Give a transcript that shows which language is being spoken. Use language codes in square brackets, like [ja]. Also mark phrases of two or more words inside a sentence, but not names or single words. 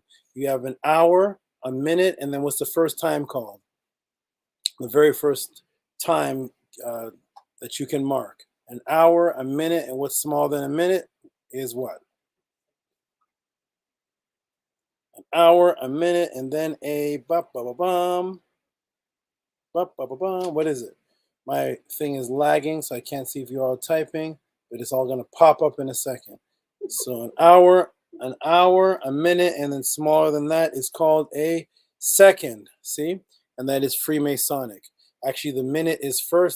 [en] You have an hour, a minute, and then what's the first time called? The very first time that you can mark. An hour, a minute, and what's smaller than a minute is what? An hour, a minute, and then a ba-ba-ba-bum. Ba-ba-ba-bum. What is it? My thing is lagging, so I can't see if you're all typing, but it's all going to pop up in a second. So an hour, a minute, and then smaller than that is called a second. See? And that is Freemasonic. Actually, the minute is first.